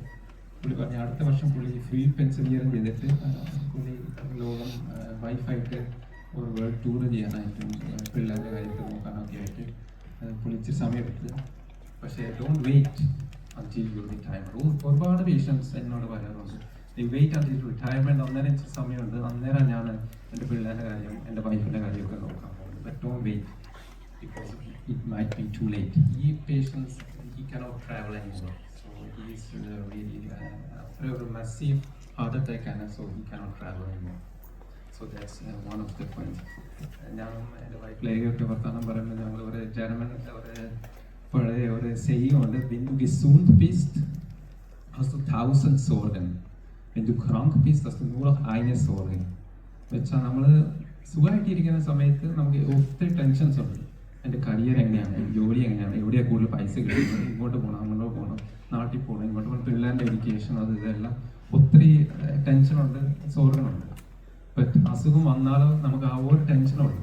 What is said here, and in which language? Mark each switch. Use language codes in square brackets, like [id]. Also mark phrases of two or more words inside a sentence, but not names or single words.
[ml] പുള്ളി പറഞ്ഞ അടുത്ത വർഷം പുള്ളി ഫ്രീ പെൻസിലിയറും ചെയ്തിട്ട് പുള്ളി ലോകം വൈഫായിട്ട് ഒരു [en] world tour [ml] ചെയ്യാനായിട്ടും പിള്ളേരുടെ കാര്യത്തിൽ നോക്കാനൊക്കെ ആയിട്ട് പുള്ളി ഇച്ചിരി സമയമെടുത്ത്. [en] പക്ഷേ don't wait until you retirement. [ml] ഒരുപാട് പേഷ്യൻസ് എന്നോട് പറയാറുണ്ട്, [en] wait until retirement. [ml] അന്നേരം ഇച്ചിരി സമയമുണ്ട്, അന്നേരം ഞാൻ എൻ്റെ പിള്ളേരുടെ കാര്യം എൻ്റെ വൈഫിൻ്റെ കാര്യമൊക്കെ നോക്കാൻ പോകുന്നത്. [en] but don't wait because it might be too late. ഈ patients he cannot travel anymore. so he is really [ml] അത്ര ഒരു [en] massive heart attack-ആണ്. so he cannot travel anymore. so that's one of the point. [ml] ഞാനും എൻ്റെ വൈഫിലേക്ക് വർത്തമാനം പറയുമ്പോൾ ഞങ്ങൾ ഒരു ജർമ്മൻ പഴയ ഒരു സെയ്യുണ്ട്, [de] wenn du gesund bist, hast du 1000 Sorgen. Wenn du krank bist, hast du nur noch eine Sorge. [ml] വെച്ചാൽ നമ്മൾ സുഖമായിട്ടിരിക്കുന്ന സമയത്ത് നമുക്ക് ഒത്തിരി ടെൻഷൻസ് ഉണ്ട്. എൻ്റെ കരിയർ എങ്ങനെയാണ്, ജോലി എങ്ങനെയാണ്, എവിടെയാണ് കൂടുതൽ പൈസ കിട്ടുന്നത്, ഇങ്ങോട്ട് പോകണം അങ്ങോട്ട് പോകണം, നാട്ടിൽ പോകണം ഇങ്ങോട്ട് പോകണം, പിള്ളേരുടെ എഡ്യൂക്കേഷൻ, അത് ഇതെല്ലാം ഒത്തിരി ടെൻഷനുണ്ട്, സോർഗനുണ്ട്. ബട്ട് അസുഖം വന്നാലും നമുക്ക് ആ ഒരു ടെൻഷനുണ്ട്.